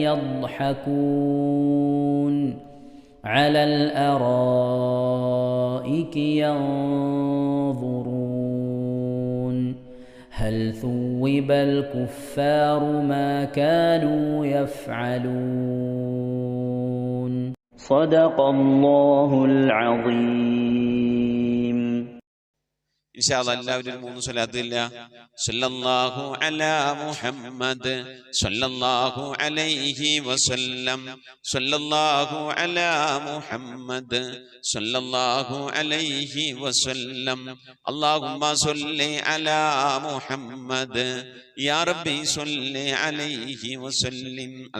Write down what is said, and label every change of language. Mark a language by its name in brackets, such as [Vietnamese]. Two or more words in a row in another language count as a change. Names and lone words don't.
[Arabic] يضحكون على الأرائك ينظرون هل ثوب الكفار ما كانوا يفعلون صدق الله العظيم. إن شاء الله [Malayalam] എല്ലാവരും 3 സ്വലാത്തില്ല. [Arabic] صلى الله على محمد صلى الله عليه وسلم صلى الله على محمد صلى الله عليه وسلم اللهم صل على محمد يا رب صل عليه وسلم.